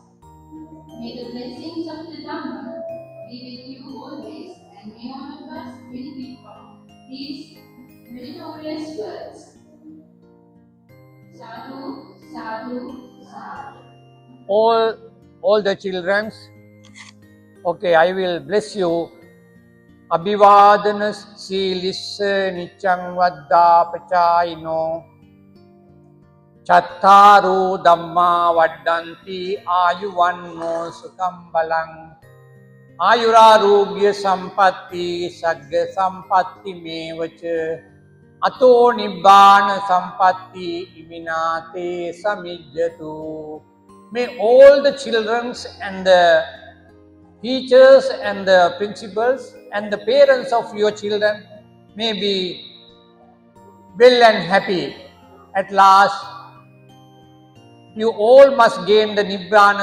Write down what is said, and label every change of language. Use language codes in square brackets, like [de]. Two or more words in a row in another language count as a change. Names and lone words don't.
[en] May the blessings of the Dharma be with you always, and may all of us benefit from these meritorious words. [pi] Sadhu, sadhu, sadhu. [en] All the children, okay, I will bless you. [pi] Abhivadana silissa nichang vadda pachayino chattaru dhamma vaddanti ayuvanno sukham balang ayurarogya sampatti sagga sampatti mevacha ato nibbana sampatti iminate samijjatu. [en] May all the children and the teachers and the principals and the parents of your children may be well and happy. At last, you all must gain the Nibbana's bliss.